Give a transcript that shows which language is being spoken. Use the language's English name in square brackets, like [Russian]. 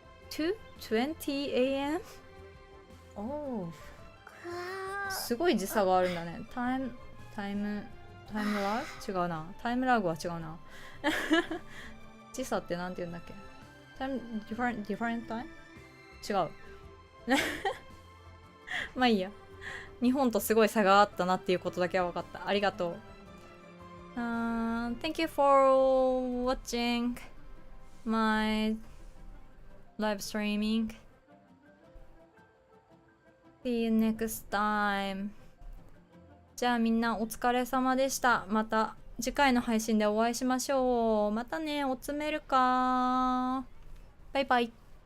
[English] 2:20 a.m. [Japanese] おー、すごい時差があるんだね。タイムラグ違うな。タイムラグは違うな。時差ってなんて言うんだっけ。 [English] タイムdifferent time？ [Japanese] 違う。まあいいや。日本とすごい差があったなっていうことだけは分かった。ありがとう。 [English] Thank you for watching my live streaming. See you next time. [Japanese] じゃあみんなお疲れ様でした。また次回の配信でお会いしましょう。またね、おつめるか。バイバイ。